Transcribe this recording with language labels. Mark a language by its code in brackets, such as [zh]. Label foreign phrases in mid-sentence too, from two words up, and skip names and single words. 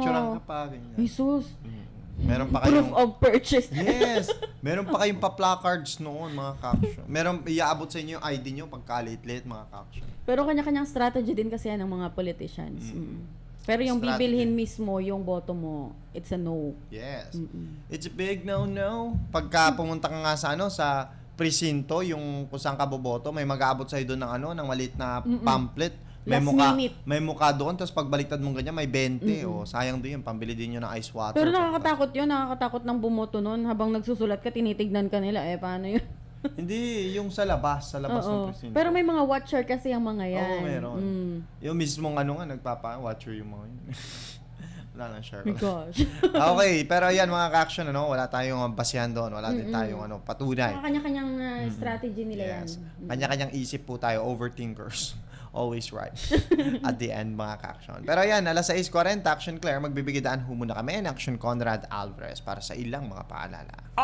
[tl] Pipicturean ka pa, ganyan. Jesus. Meron pa Proof kayong... [en] of purchase. [tl] Yes! Meron pa kayong pa-placards noon, mga ka-action. Meron, iaabot sa inyo yung ID nyo pagka-late-late, mga ka-action. Pero kanya-kanyang strategy din kasi yan ng mga politicians. Pero yung Strategy. bibilhin mismo, yung boto mo, [en] it's a no. Yes. It's a big no-no. [tl] Pagka pumunta ka nga sa presinto, yung kung saan ka boboto, may mag-aabot sa'yo doon ng maliit na pamphlet. May Last mukha, minute. may mukha doon, tapos pagbaliktad mong ganyan, may 20. O, sayang din yun, pambili din yun ng [en] ice water. [tl] Pero nakakatakot yun, nakakatakot ng bumoto nun. Habang nagsusulat ka, tinitignan ka nila. Paano yun? Hindi, yung sa labas ng Oo. presinto. Pero may mga watcher kasi ang mga yan. Oo, meron. Mm. Yung mismong nagpapa-watcher yung mga yun. Wala lang, share My ko. gosh. Okay, pero yan mga ka-action, wala tayong basihan doon. Wala din tayong patunay. Kanya-kanyang strategy nila Yes. yan. Kanya-kanyang isip po tayo, overthinkers. [en] Always right. At the end, [tl] mga ka-action. Pero yan, alas 6:40, Action Claire, magbibigidaan ho muna kami ng Action Conrad Alvarez para sa ilang mga paalala.